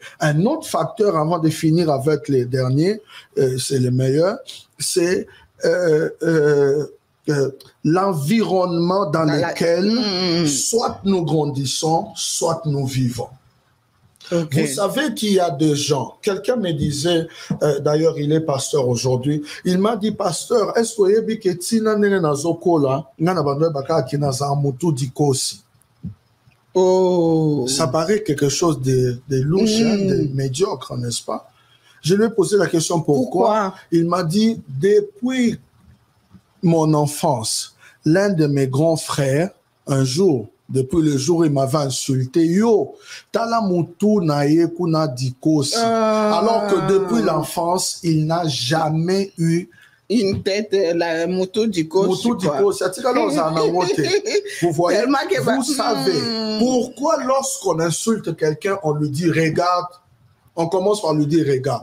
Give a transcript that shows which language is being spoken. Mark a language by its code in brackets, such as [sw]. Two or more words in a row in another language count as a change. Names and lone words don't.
[fr] Un autre facteur, avant de finir avec les derniers, c'est le meilleur, c'est l'environnement dans lequel soit nous grandissons, soit nous vivons. Vous savez qu'il y a des gens, quelqu'un me disait, d'ailleurs il est pasteur aujourd'hui, il m'a dit, pasteur, est-ce que vous savez que [ln] tina nene na zokola, ngana bandwe baka kina za mutu dikosi. [fr] Ça paraît quelque chose de louche, de médiocre, n'est-ce pas? Je lui ai posé la question pourquoi. Il m'a dit, depuis mon enfance, l'un de mes grands frères, un jour, depuis le jour où il m'avait insulté, [ln] yo, tala mutu na ye kuna dikosi. [fr] Alors que depuis l'enfance, il n'a jamais eu une tête, [ln] la moto dikosi. [fr] Vous voyez, vous savez, pourquoi lorsqu'on insulte quelqu'un, on lui dit regarde, on commence par lui dire regarde.